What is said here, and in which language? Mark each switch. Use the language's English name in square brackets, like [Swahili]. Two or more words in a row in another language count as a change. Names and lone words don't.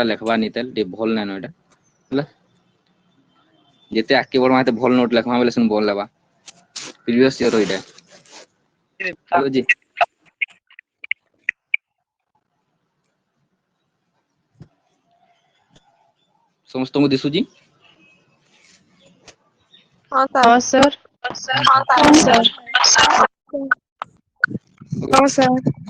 [Sambalpuri] ଲେଖବା ନିତାଲ ଟିକେ ଭଲ ନାଇଁନ ଏଇଟା ହେଲା ଯେତେ ଆଗକେ ବଢମା ସେତେ ଭଲ ନୋଟ ଲେଖମା ବୋଲେ ସେନ ଭଲ ହେବା [English] previous year [Sambalpuri] ଏଇଟା ଠିକ ଅଛି ସମସ୍ତଙ୍କୁ ଦିଶୁଛି [Odia] ହଁ ସାର୍ [Hindi] हाँ सर हाँ सर [Odia] ହଁ ସାର୍